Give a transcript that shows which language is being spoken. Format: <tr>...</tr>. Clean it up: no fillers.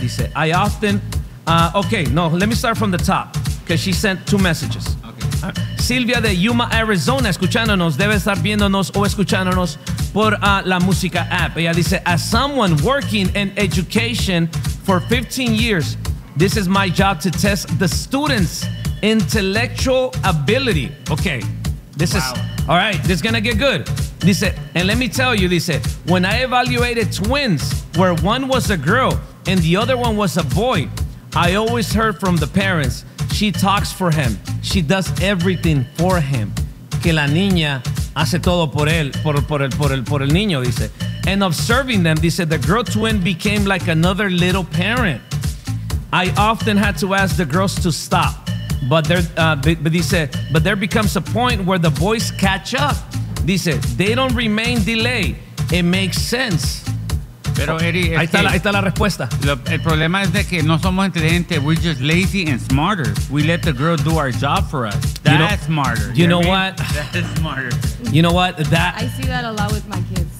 <en>Dice, I often, okay, no, let me start from the top, because she sent two messages.</en> <es>Silvia de Yuma, Arizona, escuchándonos, debe estar viéndonos o escuchándonos por la música app. Ella dice,</es> <en>as someone working in education for 15 years, this is my job to test the students' intellectual ability. Okay, this wow. is, all right, this is going to get good. Dice, and let me tell you, dice, when I evaluated twins where one was a girl and the other one was a boy, I always heard from the parents, she talks for him. She does everything for him.</en> <es>Que la niña hace todo por él, por el niño, dice.</es> <en>And observing them, dice, the girl twin became like another little parent. I often had to ask the girls to stop. But there becomes a point where the boys catch up. Dice, they don't remain delayed. It makes sense.</en> <es>Pero Eddie, ahí está la respuesta. El problema es de que no somos inteligentes.</es> <en>We're just lazy and smarter. We let the girl do our job for us. That's you know, smarter. You know what? That's smarter. You know what? That I see that a lot with my kids.</en>